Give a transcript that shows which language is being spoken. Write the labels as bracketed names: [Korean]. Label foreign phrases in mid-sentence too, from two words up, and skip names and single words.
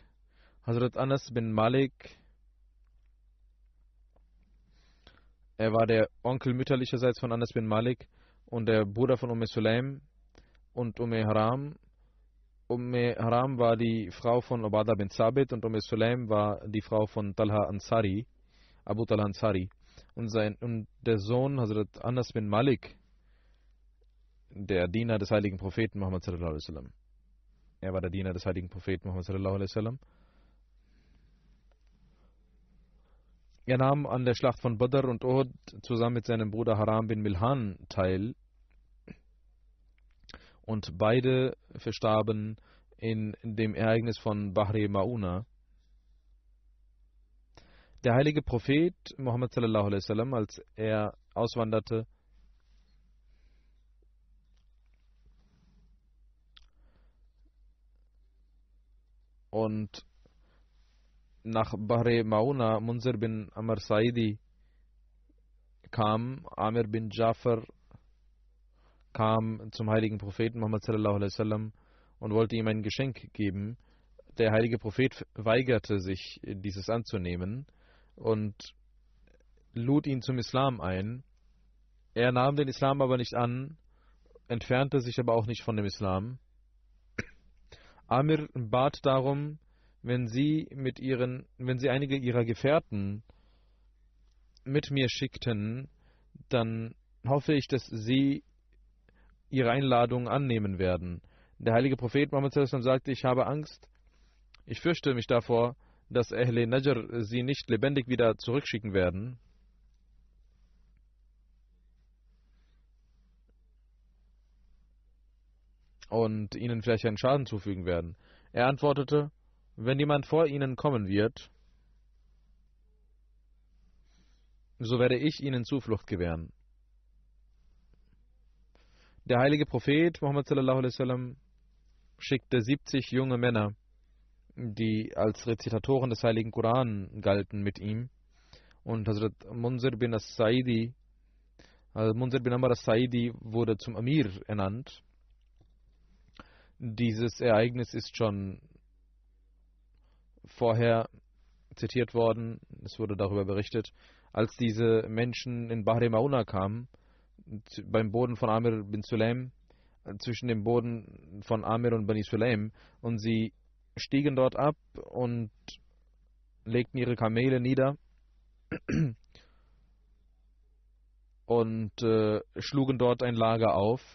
[German] Hazrat Anas bin Malik, er war der Onkel mütterlicherseits von Anas bin Malik und der Bruder von Sulaim und Haram. Haram war die Frau von Ubadah bin Sabit und Sulaim war die Frau von Talha Ansari, Abu Talha Ansari. Und der Sohn Hazrat Anas bin Malik, der Diener des heiligen Propheten Muhammad [Arabic] صلى الله عليه وسلم. [German] Er war der Diener des heiligen Propheten Muhammad [Arabic] صلى الله عليه وسلم. [German] Er nahm an der Schlacht von Badr und Uhud zusammen mit seinem Bruder Haram bin Milhan teil. Und beide verstarben in dem Ereignis von Bahri Mauna. Der heilige Prophet Muhammad [Arabic] صلى الله عليه وسلم, [German] als er auswanderte, und nach Bahri Mauna Munzir bin Amr Saidi kam, Amir bin Jafar kam zum heiligen Propheten Muhammad [Arabic] صلى الله عليه وسلم [German] und wollte ihm ein Geschenk geben. Der heilige Prophet weigerte sich, dieses anzunehmen und lud ihn zum Islam ein. Er nahm den Islam aber nicht an, entfernte sich aber auch nicht von dem Islam. Amir bat darum, wenn sie einige ihrer Gefährten mit mir schickten, dann hoffe ich, dass sie ihre Einladung annehmen werden. Der heilige Prophet Muhammad [Arabic] صلى الله عليه وسلم [German] sagte, ich habe Angst, ich fürchte mich davor, dass Ahle Najr sie nicht lebendig wieder zurückschicken werden. Und ihnen vielleicht einen Schaden zufügen werden. Er antwortete, wenn jemand vor ihnen kommen wird, so werde ich ihnen Zuflucht gewähren. Der heilige Prophet Muhammad [Arabic] صلى الله عليه وسلم [German] schickte 70 junge Männer, die als Rezitatoren des heiligen Koran galten, mit ihm. Und Hazrat Munzir bin Amr as-Saidi wurde zum Amir ernannt. Dieses Ereignis ist schon vorher zitiert worden. Es wurde darüber berichtet, als diese Menschen in Bahri Mauna kamen, beim Boden von Amir bin Sulaim, zwischen dem Boden von Amir und Bani Sulaim, und sie stiegen dort ab und legten ihre Kamele nieder und schlugen dort ein Lager auf.